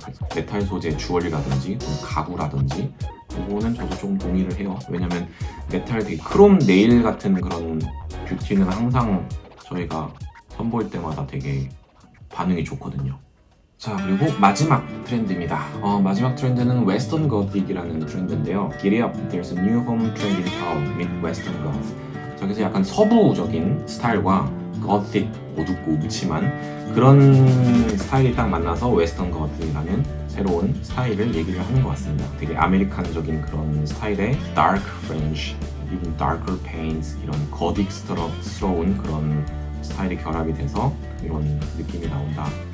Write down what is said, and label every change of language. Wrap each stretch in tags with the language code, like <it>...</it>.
<ko>그래서 메탈 소재 주얼리라든지 가구라든지 이거는 저도 좀 동의를 해요. 왜냐면 메탈 되게 크롬 네일 같은 그런 뷰티는 항상 저희가 선보일 때마다 되게 반응이 좋거든요. 자, 그리고 마지막 트렌드입니다. 마지막 트렌드는 웨스턴 거틱이라는 트렌드인데요.</ko> <en>Giddy up, there's a new home trend in town, meet western goth.</en> <ko>자, 그래서 약간 서부적인 스타일과 거틱, 어둡고 음침한 그런 스타일이 딱 만나서 웨스턴 거틱이라는 새로운 스타일을 얘기를 하는 것 같습니다. 되게 아메리칸적인 그런 스타일의</ko> <en>dark fringe, even darker paints,</en> <ko>이런 거딕스러운 그런 스타일이 결합이 돼서 이런 느낌이 나온다.</ko>